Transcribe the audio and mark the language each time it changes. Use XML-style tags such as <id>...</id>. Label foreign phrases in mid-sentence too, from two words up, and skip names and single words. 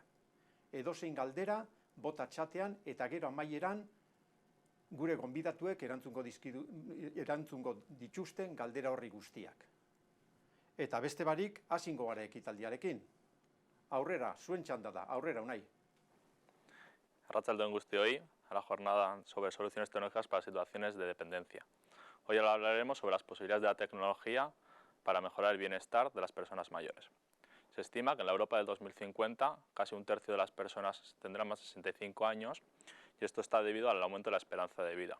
<eu>Edozein galdera, bota txatean eta gero amaieran gure gonbidatuek erantzungo dituzten galdera horri guztiak. Eta beste barik, hasingo gara ekitaldiarekin. Aurrera, zuen txanda da, aurrera, Unai. Arratsaldeon guztioi,</eu> <es>a la jornada sobre soluciones tecnológicas para situaciones de dependencia. Hoy hablaremos sobre las posibilidades de la tecnología para mejorar el bienestar de las personas mayores. Se estima que en la Europa del 2050 casi un tercio de las personas tendrán más de 65 años y esto está debido al aumento de la esperanza de vida.</es>